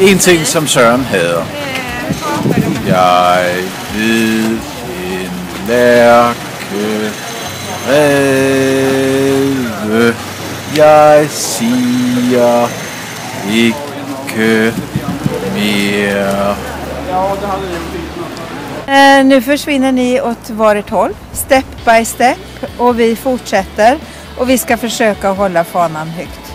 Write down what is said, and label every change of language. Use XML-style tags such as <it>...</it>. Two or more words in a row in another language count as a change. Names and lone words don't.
<da>En ting, som Søren hader. Jeg ved en lærke ræve. Jeg siger ikke mere.</da> <sv>Nu försvinner ni åt varsitt håll,</sv> <en>step by step,</en> <sv>och vi fortsätter och vi ska försöka hålla fanan högt.</sv>